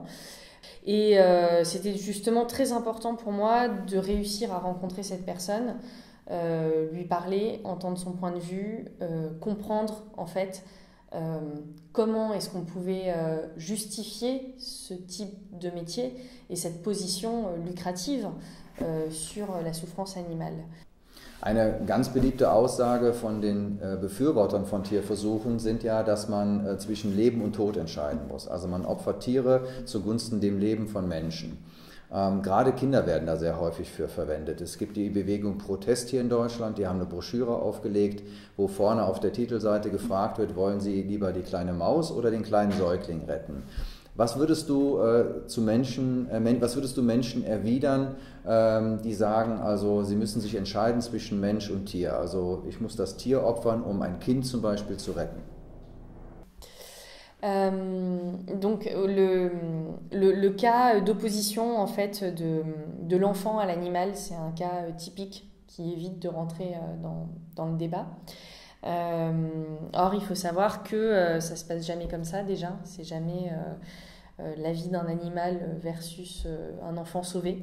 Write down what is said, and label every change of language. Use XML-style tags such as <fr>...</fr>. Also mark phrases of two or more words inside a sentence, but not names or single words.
<fr>Et c'était justement très important pour moi de réussir à rencontrer cette personne, lui parler, entendre son point de vue, comprendre en fait comment est-ce qu'on pouvait justifier ce type de métier et cette position lucrative sur la souffrance animale.</fr> <de>Eine ganz beliebte Aussage von den Befürwortern von Tierversuchen sind ja, dass man zwischen Leben und Tod entscheiden muss. Also man opfert Tiere zugunsten dem Leben von Menschen. Gerade Kinder werden da sehr häufig für verwendet. Es gibt die Bewegung Protest hier in Deutschland, die haben eine Broschüre aufgelegt, wo vorne auf der Titelseite gefragt wird, wollen Sie lieber die kleine Maus oder den kleinen Säugling retten? Was würdest du Menschen erwidern, die sagen, also sie müssen sich entscheiden zwischen Mensch und Tier? Also ich muss das Tier opfern, um ein Kind zum Beispiel zu retten.</de> <fr>Donc le cas d'opposition en fait de l'enfant à l'animal, c'est un cas typique qui évite de rentrer dans le débat. Or il faut savoir que ça se passe jamais comme ça déjà, c'est jamais la vie d'un animal versus un enfant sauvé.</fr>